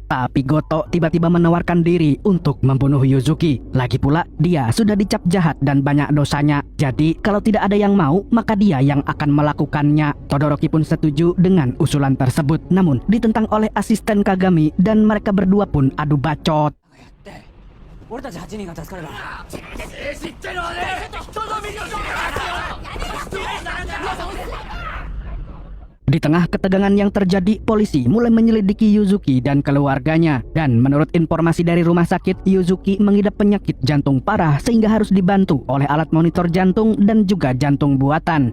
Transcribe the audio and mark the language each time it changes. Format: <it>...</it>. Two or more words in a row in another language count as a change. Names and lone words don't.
<id>Tapi Goto tiba-tiba menawarkan diri untuk membunuh Yuzuki. Lagi pula, dia sudah dicap jahat dan banyak dosanya. Jadi, kalau tidak ada yang mau, maka dia yang akan melakukannya. Todoroki pun setuju dengan usulan tersebut. Namun, ditentang oleh asisten Kagami dan mereka berdua pun adu bacot.</id> <ja>俺たち8人が助かるから</ja> <id>Di tengah ketegangan yang terjadi, polisi mulai menyelidiki Yuzuki dan keluarganya. Dan menurut informasi dari rumah sakit, Yuzuki mengidap penyakit jantung parah sehingga harus dibantu oleh alat monitor jantung dan juga jantung buatan.</id>